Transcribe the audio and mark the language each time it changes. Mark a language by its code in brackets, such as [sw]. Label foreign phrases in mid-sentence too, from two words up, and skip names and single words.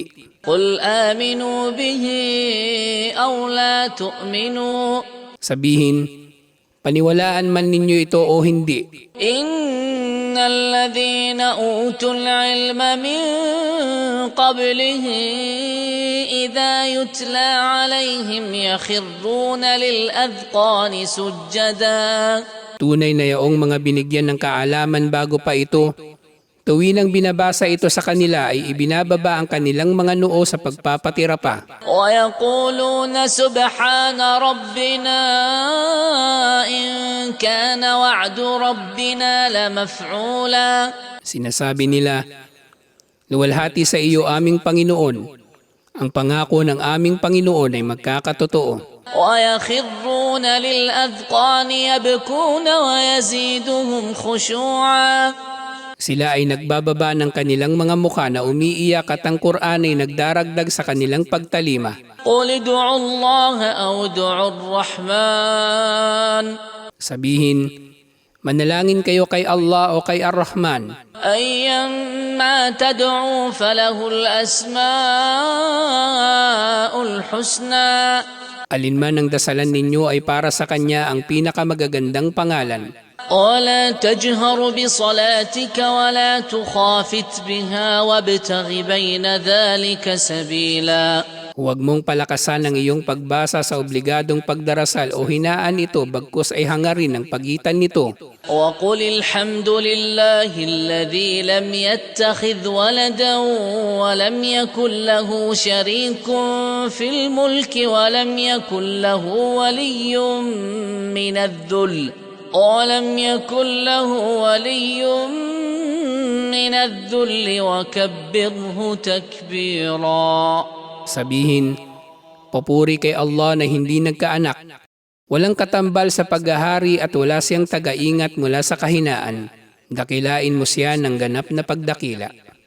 [ar] قل آمنوا به أو لا تؤمنوا. [tl] Sabihin, paniwalaan man ninyo ito o hindi. [ar] إن الذين أوتوا العلم من قبله إذا يتلى عليهم يخرون للأذقان سجدا. [tl] Tunay na yaong mga binigyan ng kaalaman bago pa ito, tuwinang binabasa ito sa kanila ay ibinababa ang kanilang mga noo sa pagpapatira pa. [ar] ويقولون سبحان ربنا إن كان وعد ربنا لمفعولا. [tl] Sinasabi nila, luwalhati sa iyo aming Panginoon. Ang pangako ng aming Panginoon ay magkakatotoo. [ar] ويخرون للأذقان يبكون ويزيدهم خشوعا. [tl] Sila ay nagbababa ng kanilang mga mukha na umiiyak at ang Quran ay nagdaragdag sa kanilang pagtalima. [ar] قل ادعوا الله أو ادعوا الرحمن. [tl] Sabihin, Manalangin kayo kay Allah o kay Ar-Rahman. [ar] أيما تدعوا فله الأسماء الحسنى [tl] Alinman ang dasalan ninyo ay para sa Kanya ang pinakamagagandang pangalan. [ar] ولا تجهر بصلاتك ولا تخافت بها وابتغ بين ذلك سبيلا. [tl] Huwag mong palakasan ang iyong pagbasa sa obligadong pagdarasal o hinaan ito bagkus ay hangarin ang pagitan nito. [ar] وقل الحمد لله الذي لم يتخذ ولدا ولم يكن له شريك في الملك ولم يكن له ولي من الذل وكبره تكبيرا. [tl] Sabihin, papuri kay Allah na hindi nagkaanak, walang katambal sa paghahari at wala siyang taga-ingat mula sa kahinaan. Dakilain mo siya ng ganap na pagdakila.